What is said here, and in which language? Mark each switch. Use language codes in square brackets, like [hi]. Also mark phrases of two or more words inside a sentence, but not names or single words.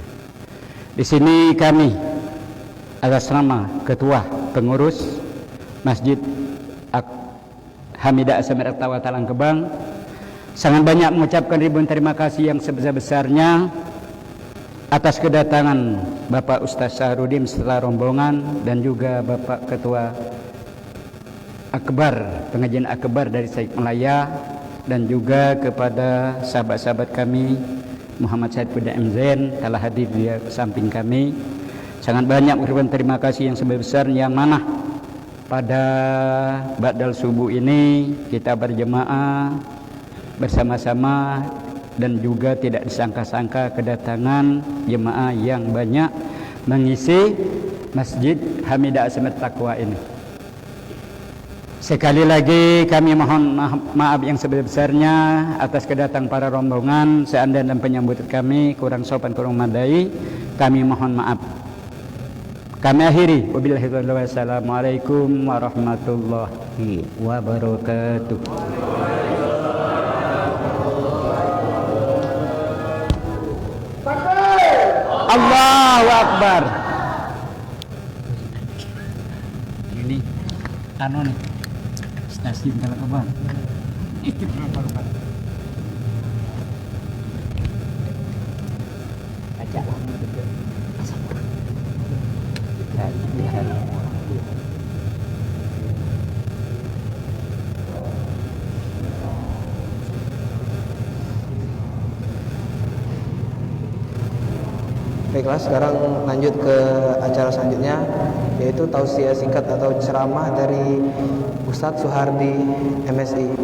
[id] Di sini kami atas nama ketua pengurus Masjid Hamidah Asamidah Taqwa Talang Kebang sangat banyak mengucapkan ribuan terima kasih yang sebesar-besarnya atas kedatangan Bapak Ustaz Saharudin setelah rombongan, dan juga Bapak Ketua Akbar, pengajian Akbar dari Said Melaya, dan juga kepada sahabat-sahabat kami Muhammad Said Puda MZN telah hadir di samping kami. Sangat banyak ribuan terima kasih yang sebesar-besarnya, yang mana pada [ar] بعد الصبح [id] ini kita berjemaah bersama-sama, dan juga tidak disangka-sangka kedatangan jemaah yang banyak mengisi Masjid Hamidah Asamidah Taqwa ini. Sekali lagi kami mohon maaf yang sebesar-besarnya atas kedatangan para rombongan. Seandainya dan penyambut kami kurang sopan, kurang memadai, kami mohon maaf. Kami akhiri, [ar] وبالله التوفيق والهداية. والسلام عليكم ورحمة الله وبركاته. الله أكبر. [id] Ini anu nih, stasiun Talang Kebang. Itu berapa rupiah? Ajak lama juga. Baiklah, sekarang lanjut ke acara selanjutnya, yaitu tausiah singkat atau ceramah dari Ustadz Suhardi MSI.